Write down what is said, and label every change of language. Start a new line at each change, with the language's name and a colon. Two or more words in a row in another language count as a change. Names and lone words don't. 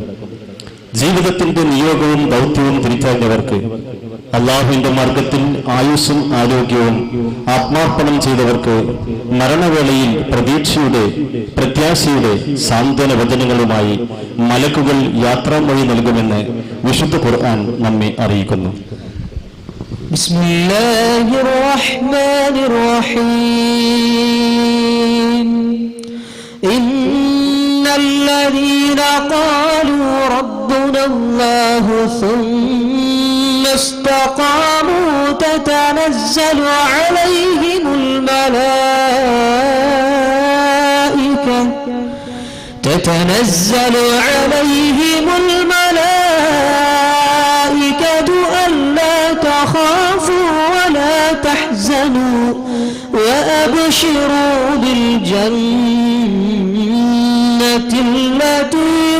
Malayalam: ജീവിതത്തിന്റെ നിയോഗവും ദൗത്യവും തിരിച്ചറിഞ്ഞവർക്ക്, അള്ളാഹുവിന്റെ മാർഗത്തിൽ ആയുസ്സും ആരോഗ്യവും ആത്മാർപ്പണം ചെയ്തവർക്ക് മരണവേളയിൽ പ്രത്യാശയുടെ സാന്ത്വന വചനങ്ങളുമായി മലക്കുകൾ യാത്രാമൊഴി നൽകുമെന്ന് വിശുദ്ധ ഖുർആൻ നമ്മെ അറിയിക്കുന്നു.
Arabic: بسم الله الرحمن الرحيم. إن الذين قالوا ربنا الله ثم استقاموا تتنزل عليهم الملائكة ألا تخافوا ولا تحزنوا وأبشروا بالجنة التي